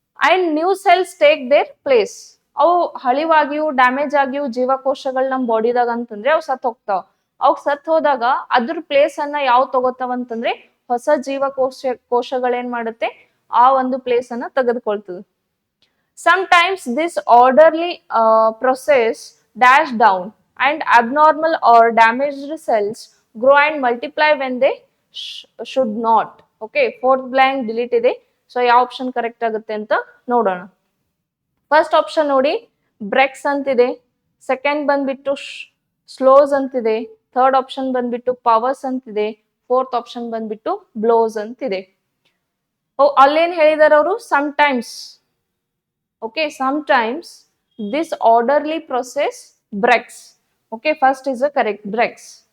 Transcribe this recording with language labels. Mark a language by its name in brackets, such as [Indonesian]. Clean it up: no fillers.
[English] And new cells take their place. [Kannada] ಅವು ಹಳಿವಾಗಿಯೂ damage ಆಗಿಯೂ ಜೀವಕೋಶಗಳು ನಮ್ಮ ಬಾಡಿದಾಗ ಅಂತಂದ್ರೆ ಅವು ಸತ್ ಹೋಗ್ತಾವ. ಅವು ಸತ್ ಹೋದಾಗ ಅದ್ರ ಪ್ಲೇಸ್ ಅನ್ನ ಯಾವ ತಗೋತಾವ ಅಂತಂದ್ರೆ ಹೊಸ ಕೋಶಗಳೇನ್ ಮಾಡುತ್ತೆ, ಆ ಒಂದು ಪ್ಲೇಸ್ ಅನ್ನ ತೆಗೆದುಕೊಳ್ತದೆ. [English] Sometimes this orderly process dash down and abnormal or damaged cells grow and multiply when they should not. Okay, fourth blank delete ಇದೆ. [Kannada] ಸೊ ಯಾವ ಆಪ್ಷನ್ ಕರೆಕ್ಟ್ ಆಗುತ್ತೆ ಅಂತ ನೋಡೋಣ. ಫಸ್ಟ್ ಆಪ್ಷನ್ ನೋಡಿ, ಬ್ರೆಕ್ಸ್ ಅಂತಿದೆ, ಸೆಕೆಂಡ್ ಬಂದ್ಬಿಟ್ಟು ಸ್ಲೋಸ್ ಅಂತಿದೆ, ಥರ್ಡ್ ಆಪ್ಷನ್ ಬಂದ್ಬಿಟ್ಟು ಪವರ್ಸ್ ಅಂತಿದೆ, ಫೋರ್ತ್ ಆಪ್ಷನ್ ಬಂದ್ಬಿಟ್ಟು ಬ್ಲೋಸ್ ಅಂತಿದೆ. ಅಲ್ಲೇನ್ ಹೇಳಿದಾರೆ ಅವರು, sometimes. [English] Okay, sometimes this orderly process breaks. Okay, first is the correct, breaks.